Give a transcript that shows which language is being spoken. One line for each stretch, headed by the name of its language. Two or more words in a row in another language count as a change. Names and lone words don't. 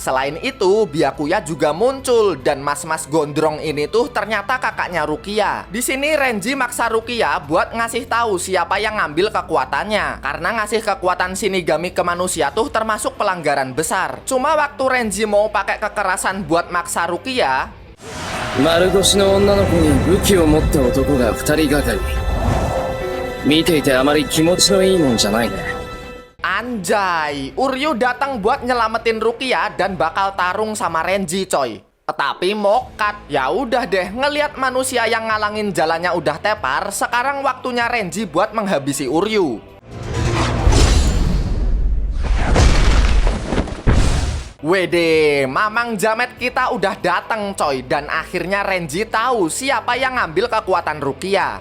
Indonesian: Selain itu Byakuya juga muncul dan mas-mas gondrong ini tuh ternyata kakaknya Rukia. Di sini Renji maksa Rukia buat ngasih tahu siapa yang ngambil kekuatannya. Karena ngasih kekuatan Shinigami ke manusia tuh termasuk pelanggaran besar. Cuma waktu Renji mau pakai kekerasan buat maksa Rukia,
Japanese: 丸腰の女の子に武器を持った男が2人がかり。見ていてあまり気持ちのいいもんじゃないね。
Indonesian: anjay, Uryu datang buat nyelamatin Rukia dan bakal tarung sama Renji coy. Tapi mokat, ya udah deh, ngelihat manusia yang ngalangin jalannya udah tepar, sekarang waktunya Renji buat menghabisi Uryu. Wede, Mamang Jamet kita udah datang coy, dan akhirnya Renji tahu siapa yang ngambil kekuatan Rukia.